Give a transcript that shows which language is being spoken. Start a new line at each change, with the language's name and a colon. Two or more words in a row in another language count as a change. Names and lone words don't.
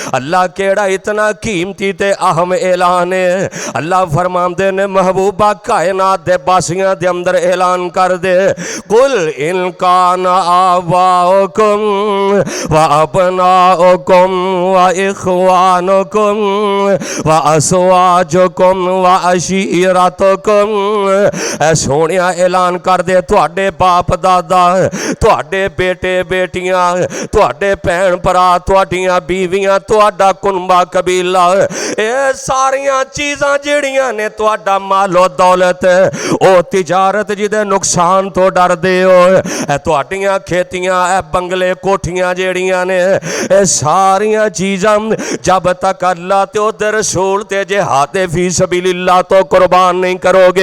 Punjabi: اللہ کیہڑا اتنا قیمتی تے اہم اعلان ہے. اللہ فرماتے نے محبوبا کائنات دے باسیاں دے اندر اعلان کر دے,
Arabic: قل إن كان آباؤكم وأبناؤكم وإخوانكم وأزواجكم وعشيرتكم.
Punjabi: سونیا اعلان کر دے، تہاڈے باپ دادا، تہاڈے بیٹے بیٹیاں، تہاڈے بھین بھرا، تہاڈیاں بیویاں، تہاڈا کنبہ قبیلہ، یہ ساریاں چیزاں جہڑیاں نے تہاڈا مالو دولت او تجارت جہدے نقصان تو ڈردے ہو، تہاڈیاں کھیتیاں، بنگلے کوٹھیاں جہڑیاں نے، یہ ساریاں چیزاں جب تک اللہ تے اودے رسول تے
Arabic: جهاد في سبيل الله
Punjabi: تو قربان نہیں کروگے.